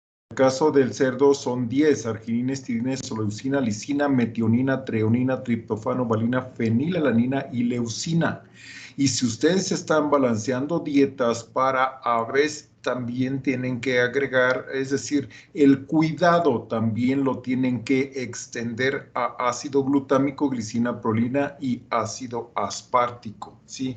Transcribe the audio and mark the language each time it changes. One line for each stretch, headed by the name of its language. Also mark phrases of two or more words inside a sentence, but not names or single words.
Spanish: caso del cerdo son 10, arginina, histidina, isoleucina, lisina, metionina, treonina, triptofano, valina, fenilalanina y leucina. Y si ustedes están balanceando dietas para aves, también tienen que agregar, es decir, el cuidado también lo tienen que extender a ácido glutámico, glicina, prolina y ácido aspartico, ¿sí?